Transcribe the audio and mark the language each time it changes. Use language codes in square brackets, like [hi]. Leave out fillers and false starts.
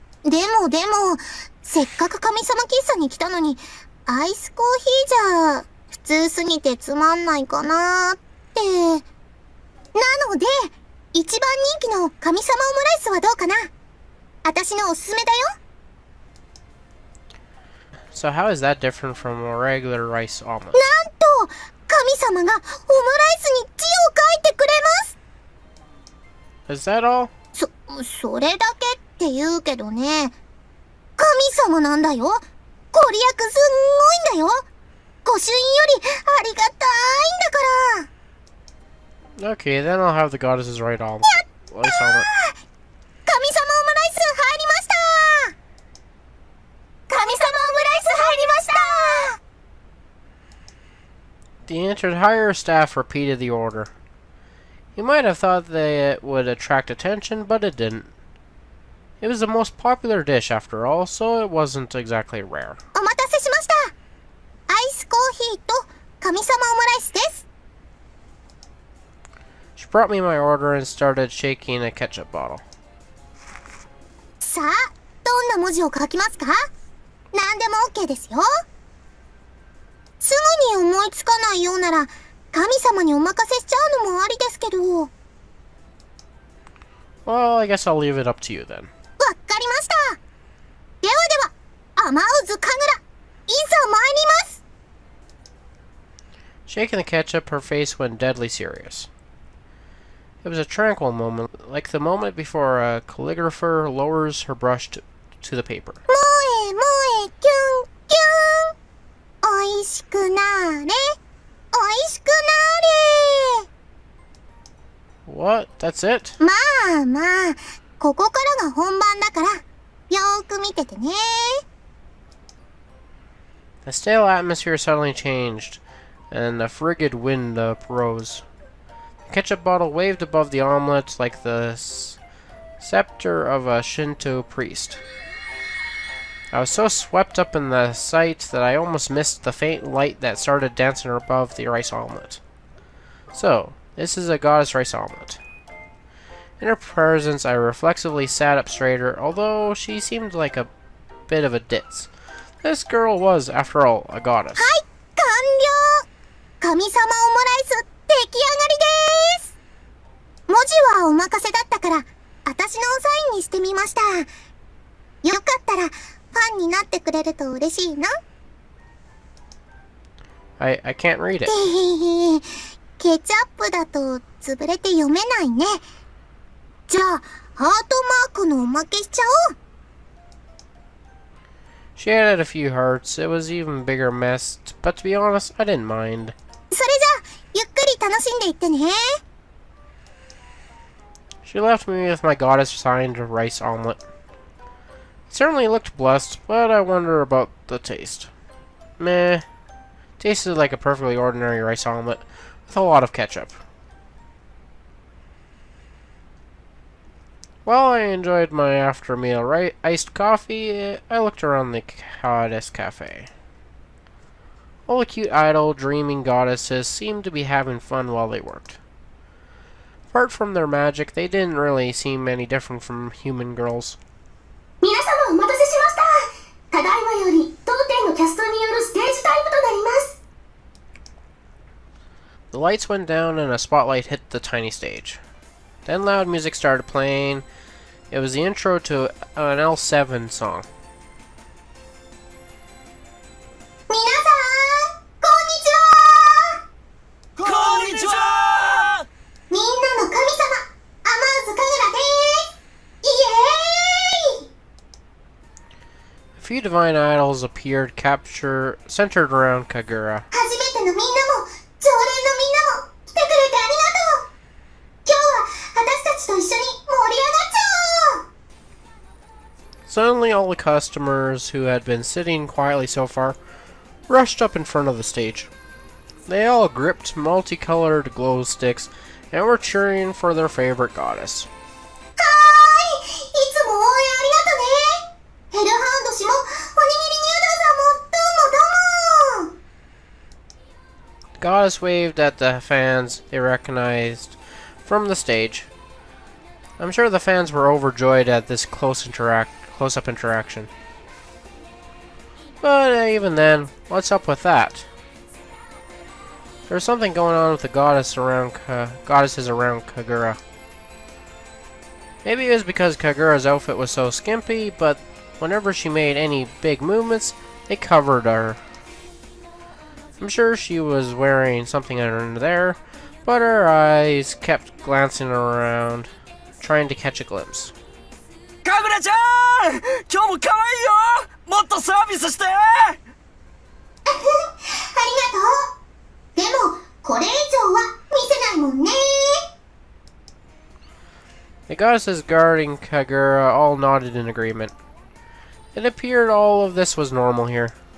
[ja] でも、せっかく神様喫茶に来たのに、アイスコーヒーじゃ、普通すぎてつまんないかなーって。なので、一番人気の神様オムライスはどうかな？私のおすすめだよ。 [en] So how is that different from a regular rice omelet? [ja] なんと、神様がオムライスに字を書いてくれます。 [en] Is that all? [ja] それだけって言うけどね。神様なんだよ。ご利益すんごいんだよ。御朱印よりありがたいんだから。 [en] Okay, then I'll have the goddesses write all. Rice omelet. [ja] 神様オムライス入りました。神様オムライス入りました。 [en] The entire staff repeated the order. You might have thought that it would attract attention, but it didn't. It was the most popular dish after all, so it wasn't exactly rare. [ja] お待たせしました。アイスコーヒーと神様オムライスです。 [en] She brought me my order and started shaking a ketchup bottle. [ja] さあ、どんな文字を書きますか？何でも OK ですよ。すぐに思いつかないようなら、神様にお任せしちゃうのもありですけど。 [en] Well, I guess I'll leave it up to you then. [ja] わかりました。では、アマウズ神楽、いざ参ります。 [en] Shaking the ketchup, her face went deadly serious. It was a tranquil moment, like the moment before a calligrapher lowers her brush to the paper. [ja] もえ、キュン、キュン。おいしくなーれ。おいしくなーれ。 [en] What? That's it? [ja] まあ、ここからが本番だから、よーく見ててね。 [en] The stale atmosphere suddenly changed, and a frigid wind uprose. The ketchup bottle waved above the omelette like the scepter of a Shinto priest. I was so swept up in the sight that I almost missed the faint light that started dancing above the rice omelette. So, this is a goddess rice omelette. In her presence, I reflexively sat up straighter, although she seemed like a bit of a ditz. This girl was, after all, a goddess. [ja] はい、完了。神様オムライス、出来上がりです。文字はお任せだったから、私のサインにしてみました。よかったら、ファンになってくれると嬉しいな。 [en] I can't read it. け [ja] ケチャップだと潰れて読めないね。じゃあ、ハートマークのおまけしちゃおう。 [en] She added a few hearts. It was even bigger mess, but to be honest, I didn't mind. [ja] それじゃあ、ゆっくり楽しんでいってね。 [en] She left me with my goddess-signed rice omelette. It certainly looked blessed, but I wonder about the taste. Meh. Tasted like a perfectly ordinary rice omelette with a lot of ketchup. While I enjoyed my after-meal iced coffee, I looked around the goddess cafe. All the cute idle, dreaming goddesses seemed to be having fun while they worked. Apart from their magic, they didn't really seem any different from human girls. [ja] 皆様お待たせしました。ただいまより当店のキャストによるステージタイムとなります。 [en] The lights went down and a spotlight hit the tiny stage. Then loud music started playing. It was the intro to an L7 song. [ja] 皆さん、こんにちは。こんにちは。みんなの神様、アマーズカグラです。イエーイ。 [en] A few divine idols appeared, centered around Kagura. [ja] 初めてのみんなも、常連のみんなも、来てくれてありがとう。今日は私たちと一緒に盛り上がっちゃおう。 [en] Suddenly all the customers who had been sitting quietly so far rushed up in front of the stage. They all gripped multicolored glow sticks and were cheering for their favorite goddess. [ja] はーい、いつも応援ありがとね。ヘルハンド氏も、おにぎり乳道さんも、どうもどうも。 [en] The goddess waved at the fans they recognized from the stage. I'm sure the fans were overjoyed at this close-up interaction. But even then, what's up with that? There's something going on with the goddesses around Kagura. Maybe it was because Kagura's outfit was so skimpy, but whenever she made any big movements, they covered her. I'm sure she was wearing something under there, but her eyes kept glancing around, trying to catch a glimpse. [ja] かぐらちゃん、今日も可愛いよ。もっとサービスして。ありがとう。でも、これ以上は見せないもんね。 [en] The goddesses guarding Kagura all nodded in agreement. It appeared all of this was normal here.